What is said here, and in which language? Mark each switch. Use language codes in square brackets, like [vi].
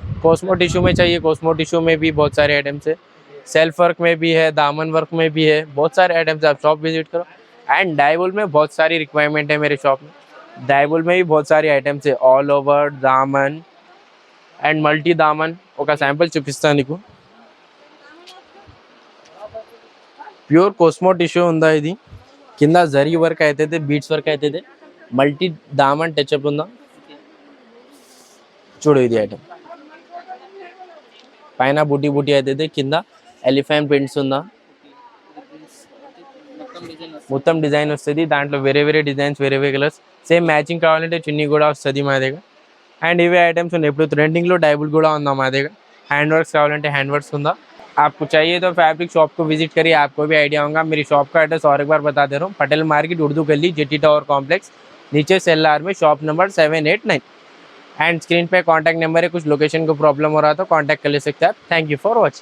[hi] Cosmo tissue में चाहिए, Cosmo tissue में भी बहुत सारे आइटम्स है. सेल्फ वर्क में भी है, दामन वर्क में भी है, बहुत सारे आइटम्स. आप शॉप विजिट करो. एंड डाइवोल में बहुत सारी रिक्वायरमेंट है मेरे शॉप में. डाइवोल में भी बहुत सारी आइटम्स है, ऑल ओवर दामन అండ్ మల్టీ దామన్. [te] ఒక శాంపుల్ చూపిస్తాను నీకు. ప్యూర్ కోస్మో టిష్యూ ఉందా, ఇది కింద జరీ వర్క్ అవుతుంది, బీట్స్ వర్క్ అవుతుంది, మల్టీ దామన్ టచ్అప్ ఉందా చూడు. ఇది ఐటమ్ పైన బూటీ బూటీ అవుతుంది, కింద ఎలిఫెంట్ ప్రింట్స్ ఉందా, మొత్తం డిజైన్ వస్తుంది. దాంట్లో వేరే వేరే డిజైన్స్, వేరే వేరే కలర్స్, సేమ్ మ్యాచింగ్ కావాలంటే చున్నీ కూడా వస్తుంది మా దగ్గర. అండ్ ఇవే ఐటమ్స్ ఉన్నాయి. ఇప్పుడు ట్రెండింగ్లో డైబుల్ కూడా ఉందా మా దగ్గర. [hi] हैंड वर्क्स [te] కావాలంటే [hi] हैंड वर्क्स [te] ఉందా. [hi] आपको चाहिए तो फैब्रिक शॉप को विजिट करिए, आपको भी आइडिया होगा. मेरी शॉप का एड्रेस और एक बार बता दे रहा हूँ, पटेल मार्केट, उर्दू गली, जेटी टावर कॉम्प्लेक्स, नीचे सेल्लार में, शॉप नंबर 789. एंड स्क्रीन पे कॉन्टैक्ट नंबर है. कुछ लोकेशन को प्रॉब्लम हो रहा तो कॉन्टैक्ट कर ले सकते हैं आप. Thank you for watching.